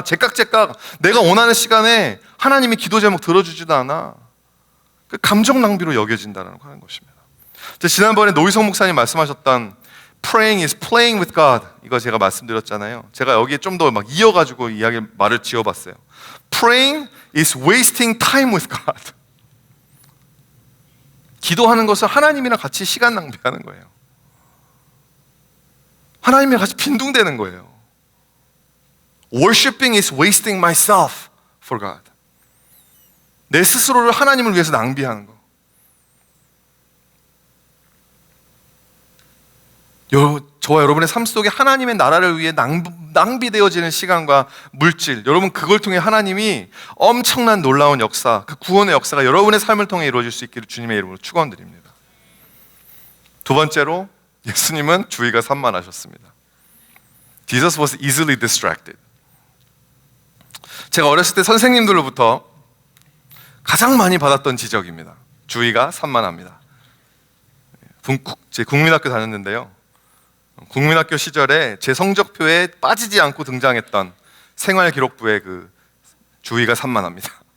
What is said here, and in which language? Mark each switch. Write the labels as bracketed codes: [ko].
[ko] 제깍제깍 내가 원하는 시간에 하나님이 기도 제목 들어주지도 않아. 그 감정 낭비로 여겨진다는 것입니다. 지난번에 노희성 목사님 말씀하셨던 [en] Praying is playing with God, [ko] 이거 제가 말씀드렸잖아요. 제가 여기에 좀 더 막 이어가지고 말을 지어봤어요. [en] Praying is wasting time with God. [ko] 기도하는 것은 하나님이랑 같이 시간 낭비하는 거예요. 하나님이랑 같이 빈둥대는 거예요. [en] Worshipping is wasting myself for God. [ko] 내 스스로를 하나님을 위해서 낭비하는 거. 저와 여러분의 삶 속에 하나님의 나라를 위해 낭비되어지는 시간과 물질, 여러분 그걸 통해 하나님이 엄청난 놀라운 역사, 그 구원의 역사가 여러분의 삶을 통해 이루어질 수 있기를 주님의 이름으로 축원드립니다. 두 번째로, 예수님은 주의가 산만하셨습니다. [en] Jesus was easily distracted. [ko] 제가 어렸을 때 선생님들로부터 가장 많이 받았던 지적입니다. 주의가 산만합니다. 제 국민학교 다녔는데요, 국민학교 시절에 제 성적표에 빠지지 않고 등장했던 생활기록부의 그 주의가 산만합니다.